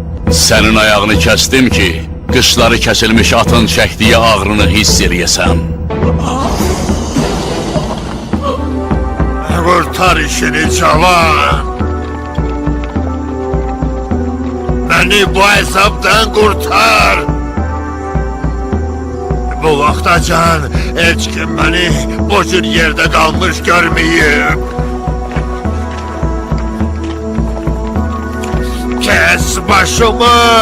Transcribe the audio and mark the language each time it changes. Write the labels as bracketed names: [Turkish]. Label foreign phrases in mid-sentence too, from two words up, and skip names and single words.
[Azerbaijani] Sənin ayağını kəsdim ki, qışları kəsilmiş atın çəkdiyi ağrını hiss eləyəsən. Qurtar işini cavan. [Turkish] Beni bu hesaptan kurtar. Bu vaxtacan heç kim beni bu cür yerde kalmış görmeyip. Kes başımı.